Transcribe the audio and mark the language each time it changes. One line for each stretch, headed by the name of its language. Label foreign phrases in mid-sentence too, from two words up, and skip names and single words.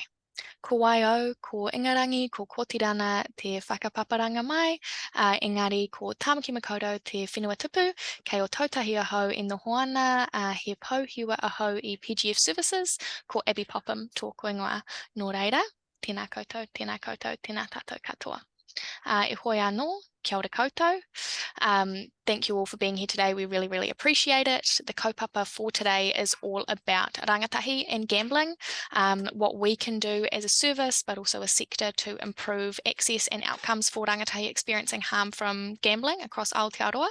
Māori: Ko waio, ko ingarangi, ko kotirana te whakapaparanga mai, engari ko Tāmaki Makaurau te whenua tupu, kei o tautahi ahau I noho ana, he pauhiwa ahau I PGF Services, ko Abby Popham tōku ingoa. Nō reira, tēnā koutou, tēnā koutou, tēnā tātou katoa. E hoi anō, kia ora koutou.
English: Thank you all for being here today. We really, really appreciate it. The kaupapa for today is all about rangatahi and gambling, what we can do as a service, but also a sector to improve access and outcomes for rangatahi experiencing harm from gambling across Aotearoa.